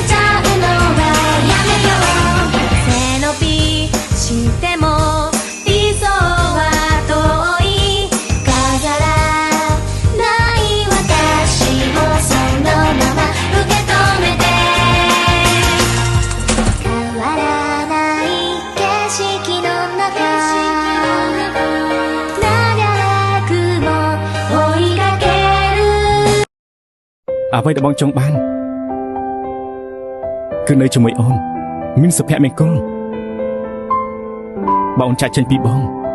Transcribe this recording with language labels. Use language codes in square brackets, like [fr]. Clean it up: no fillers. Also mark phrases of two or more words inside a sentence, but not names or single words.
[ja] ちゃうのはやめよう背伸びしても理想は遠い飾らない私をそのまま受け止めて変わらない景色の中長くも追いかける [km] អ្វីដែលបងចង់បានគឺនៅជាមួយអូនមានសុភមង្គលបើអូនចាក់ចេញពីបង